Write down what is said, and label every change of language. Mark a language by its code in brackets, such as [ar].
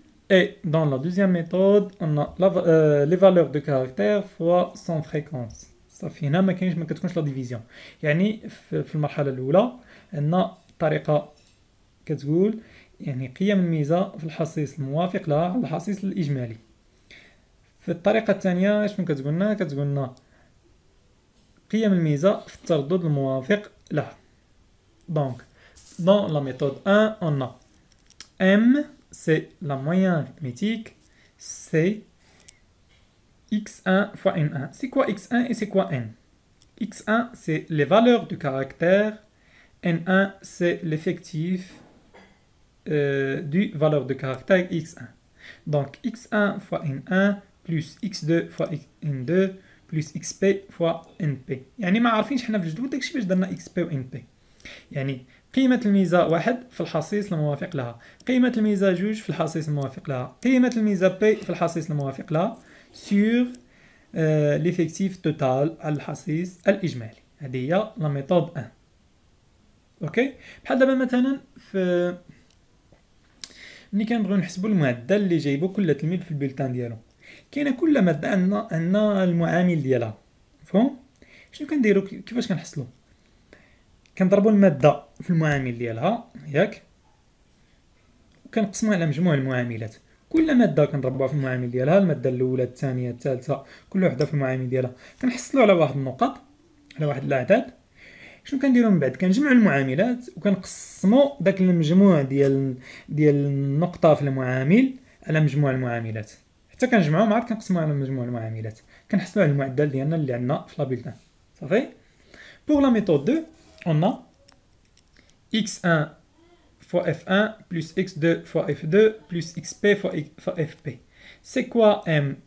[fr] Et dans la deuxième méthode, on a les valeurs de caractère fois son fréquence. [ar] صافي هنا ما كتكونش لا ديفيزيون. يعني في المرحلة الأولى عندنا طريقة كتقول يعني قيم الميزة في الحصيص الموافق لها على الحصيص الإجمالي. في الطريقة الثانية شنو كتقولنا؟ كتقولنا قيم الميزة في التردد الموافق لها. [fr] دونك dans la méthode 1, on a M, c'est la moyenne arithmétique, c'est x1 fois n1. C'est quoi x1 et c'est quoi n? x1, c'est les valeurs du caractère, n1, c'est l'effectif du valeur de caractère x1. Donc x1 fois n1 plus x2 fois n2 plus xp fois np. [ar] يعني ما عارفينش حنا في الجدول داكشي باش درنا xp و np. يعني قيمة الميزة واحد في الحصيص الموافق لها، قيمة الميزة جوج في الحصيص الموافق لها، قيمة الميزة بي في الحصيص الموافق لها [fr] سور ليفيكتيف توتال [ar] على الحصيص الإجمالي. هذه هي لا ميثود 1. اوكي؟ بحال دابا مثلا في ملي كنبغيو نحسبوا المعدل اللي جايبو كل تلميذ في البلتان ديالو، كاينه كل مادة عندنا المعامل ديالها. مفهوم؟ شنو كنديرو؟ كيفاش كنحصلو؟ كنضربوا المادة في المعامل ديالها، ياك؟ وكنقسموها على مجموع المعاملات. كل مادة كنضربوها في المعامل ديالها، المادة الأولى الثانية الثالثة كل وحدة في المعامل ديالها، كنحصلوا على واحد النقط، على واحد الأعداد. شنو كنديرو من بعد؟ كنجمعوا المعاملات وكنقسموا داك المجموع ديال النقطة في المعامل على مجموع المعاملات، حتى كنجمعوهم عاد كنقسموها على مجموع المعاملات، كنحصلوا على المعدل ديالنا اللي عندنا في لابيلتان. صافي؟ بوغ [fr] لا ميثود 2 on a x1 fois f1 plus x2 fois f2 plus xp fois fp. C'est quoi m?